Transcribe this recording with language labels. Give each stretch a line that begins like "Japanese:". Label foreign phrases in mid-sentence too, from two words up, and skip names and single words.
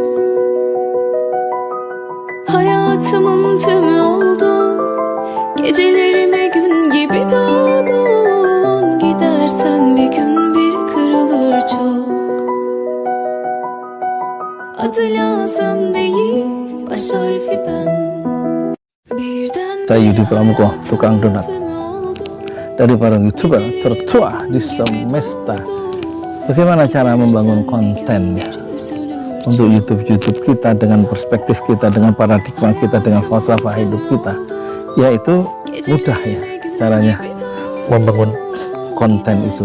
Turkish: Hayatımın tümü oldu. Gecelerime gün gibi doğdun. Gidersen bir gün bir kırılır çok. Adı lazım değil, baş harfi ben.
Indonesian: Saya Yudi Pramuko, tukang donat, dari para YouTuber tertua di semesta. Bagaimana cara membangun konten ya untuk YouTube kita dengan perspektif kita, dengan paradigma kita, dengan falsafah hidup kita, yaitu mudah ya caranya membangun konten itu.